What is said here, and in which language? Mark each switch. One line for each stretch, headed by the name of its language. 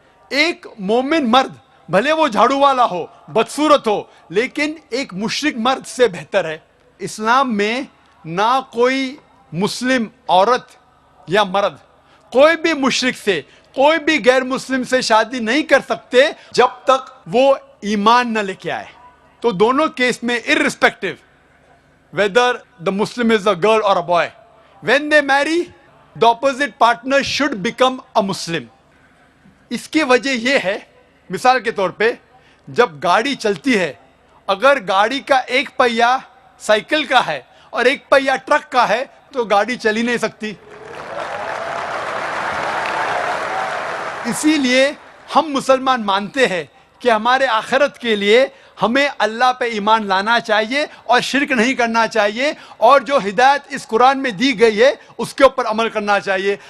Hindi: एक मोमिन मर्द भले वो झाड़ू वाला हो, बदसूरत हो, लेकिन एक मुशरिक मर्द से बेहतर है. इस्लाम में ना कोई मुस्लिम औरत या मर्द कोई भी मुशरिक से, कोई भी गैर मुस्लिम से शादी नहीं कर सकते जब तक वो ईमान न लेके आए. तो दोनों केस में
English: irrespective whether the Muslim is a girl or a boy, when they marry, the opposite partner should become a Muslim.
Hindi: इसकी वजह यह है, मिसाल के तौर पे जब गाड़ी चलती है, अगर गाड़ी का एक पहिया साइकिल का है और एक पहिया ट्रक का है तो गाड़ी चल ही नहीं सकती. इसीलिए हम मुसलमान मानते हैं कि हमारे आखिरत के लिए हमें अल्लाह पे ईमान लाना चाहिए और शिरक नहीं करना चाहिए, और जो हिदायत इस कुरान में दी गई है उसके ऊपर अमल करना चाहिए.